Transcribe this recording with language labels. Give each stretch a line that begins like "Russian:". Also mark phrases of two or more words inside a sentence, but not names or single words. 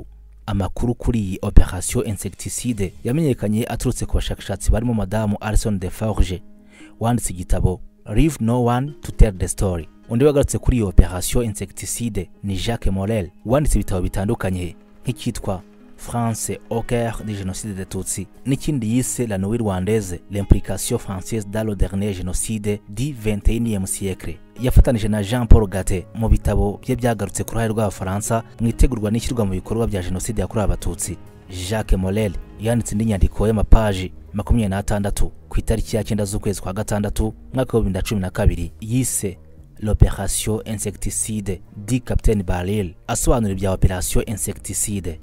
Kinyarwanda: Amakuru kuri iyi Operation Insecticide yamenyekanye aturutse ku bashakashatsi barimo Madamu Alison Deforge wanditse igitabo Leave No One to Tell the Story. Undi wagarutse kuri iyo Operation Insecticide ni Jacques Morel wanditse ibitabo bitandukanye nk'icyitwa France au cœur du génocide des Tutsis n'ikindi yise La Nuit Rwandaise, l'implication française dans le dernier génocide du 21e siècle. Yafatanije na Jean Paul Gaté mu bitabo bye byagarutse ku ruhare rw'Abafaransa mu itegurwa n'ishyirwa mu bikorwa bya jenoside yakorewe abatutsi. Jacques Morel yanditse indi nyandiko y'amapaji 26 ku itariki ya 9 z'ukwezi kwa 6 mwaka wa 2012 yise L'Opération Insecticide du Capitaine Baril asobanura ibya Operation Insecticide.